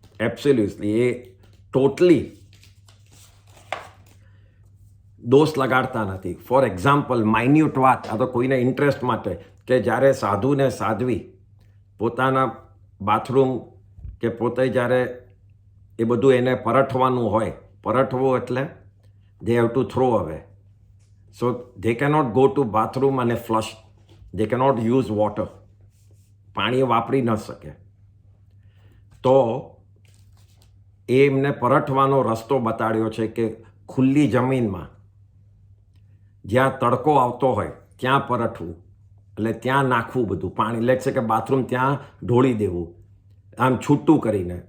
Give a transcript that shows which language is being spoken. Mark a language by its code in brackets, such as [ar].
[gu] Absolutely એ totally દોષ લગાડતા નથી. For example, minute વાત, આ તો કોઈને ઇન્ટરેસ્ટ માટે, કે જ્યારે સાધુને સાધવી પોતાના બાથરૂમ કે પોતે જ્યારે એ બધું એને પરઠવાનું હોય, પરઠવું એટલે [en] they have to throw away. So they cannot go to bathroom અને flush. They cannot use water. [gu] પાણી વાપરી ન શકે. તો એ એમને પરઠવાનો રસ્તો બતાડ્યો છે કે ખુલ્લી જમીનમાં જ્યાં તડકો આવતો હોય ત્યાં પરઠવું, એટલે ત્યાં નાખવું બધું પાણી. લેટ છે કે બાથરૂમ ત્યાં ઢોળી દેવું આમ છૂટું કરીને.